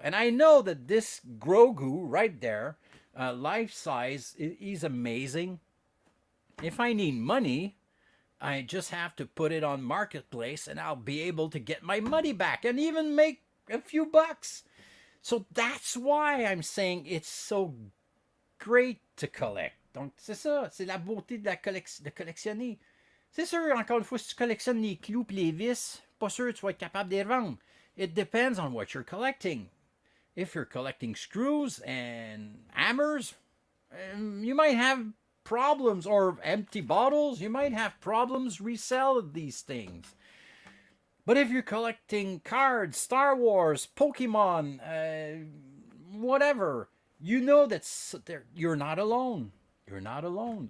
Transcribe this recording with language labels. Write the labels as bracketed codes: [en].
[en] And I know that this Grogu right there, life size, he's amazing. If I need money, I just have to put it on Marketplace and I'll be able to get my money back and even make a few bucks. So that's why I'm saying it's so great to collect. [fr] Donc c'est ça, c'est la beauté de collectionner. C'est sûr, encore une fois, si tu collectionnes les clous et les vis, pas sûr que tu vas être capable de les revendre. [en] It depends on what you're collecting. If you're collecting screws and hammers, you might have problems, or empty bottles, you might have problems resell these things. But if you're collecting cards, Star Wars, Pokemon, whatever, you know that you're not alone. You're not alone.